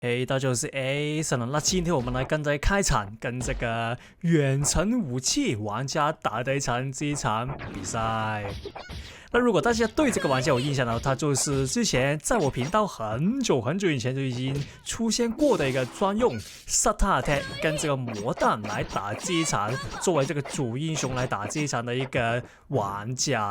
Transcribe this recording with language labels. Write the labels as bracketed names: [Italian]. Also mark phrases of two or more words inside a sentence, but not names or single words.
[Chinese] 大家好，我是 Ason 了。那今天我们来跟着開場，跟這個遠程武器玩家打的這一場比賽。那如果大家對這個玩家有印象的話，他就是之前在我頻道很久以前就已經出現過的一個專用 [English] Starter Attack [Chinese] 跟這個魔彈來打這一場，作為這個主英雄來打這一場的一個玩家。